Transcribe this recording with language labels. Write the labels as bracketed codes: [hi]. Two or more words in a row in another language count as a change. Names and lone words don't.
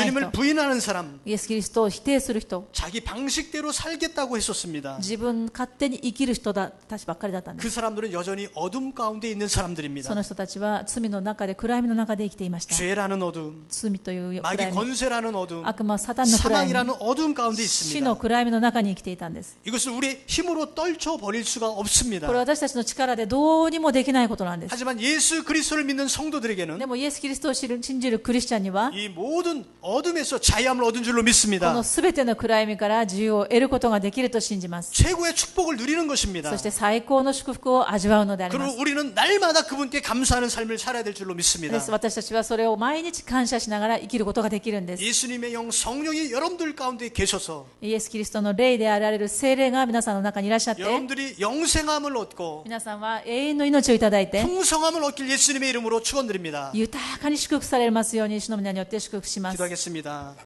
[ko] 주님을 [ja] 人、 [ko] 부인하는 사람, [ja] イエス・キリストを否定する人、 [ko] 자기 방식대로 살겠다고 했었습니다. [ja] 自分勝手に生きる人たちばっかりだったんです。 [ko] 그 사람들은 여전히 어둠 가운데 있는 [ja] そ [ko] 사람들입니다. [ja] の人たちは罪の中で暗闇の中で生きていました。 [ko] 죄라는 어둠, [ja] 罪という暗 [ko] 마귀 [ja] 闇、 [ko] 권세라는 어둠, [ja] 悪魔サタンの暗闇、 [ko] 사망이라는 어둠 가운데 [ja] 死の [ko] 있습니다. [ja] 暗闇の中に生きていたんです。 [ko] 이것을 우리의 힘으로 떨쳐버릴 수가 [ja] こ [ko] 없습니다. [ja] れは私たちの力でどうにもできないことなんです。 [ko] 하지만 예수 그리스도를 믿는 성도들에게는 [ja] でもイエス・キリストを信じるクリスチャンには、 [ko] 이 모든 어둠에서 자유함을 얻은 줄로 [ja] こ [ko] 믿습니다. [ja] のすべての暗闇から自由を得ることができると信じます。 [ko] 최고의 축복을 누리는 것입니다. [ja] そして最高の祝福を味わうのでありま [ko] 그리고 [ja] す。 [ko] 우리는 날마다 그분께 감사하는 삶을 살아야 될 줄로 믿습니다. [ja] です。私たちはそれを毎日感謝しながら生きることができるんです。 [ko] 예수님의 영 성령이 여러분들 가운데 계셔서 [ja] イエス・キリストの霊であられる聖霊が皆さんの中にいらっしゃって、 [ko] 여러분들이 영생함을 얻고 [ja] 皆さんは永遠の命をいただいて、 [ko] 풍성함을 얻길 예수님의 이름으로 축원드립니다. [ja] 豊かに祝福されますように、主の皆によって祝福します。 [ko] 기도하겠습니다.